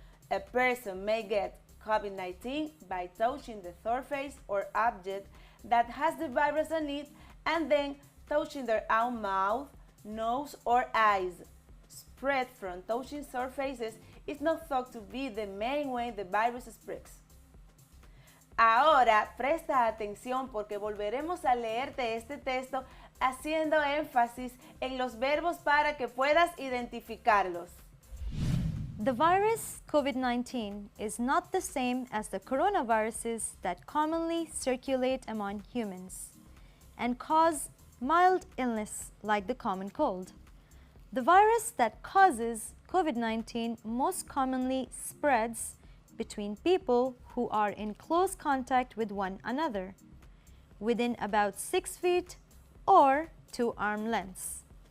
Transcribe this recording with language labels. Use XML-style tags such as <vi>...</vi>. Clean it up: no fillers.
<en>A person may get COVID-19 by touching the surface or object that has the virus on it and then touching their own mouth, nose, or eyes. Spread from touching surfaces is not thought to be the main way the virus spreads.</en> <es>Ahora presta atención porque volveremos a leerte este texto haciendo énfasis en los verbos para que puedas identificarlos.</es> <en>The virus COVID-19 is not the same as the coronaviruses that commonly circulate among humans and cause mild illness like the common cold. The virus that causes COVID-19 most commonly spreads between people who are in close contact with one another, within about 6 feet or 2 arm lengths.</en>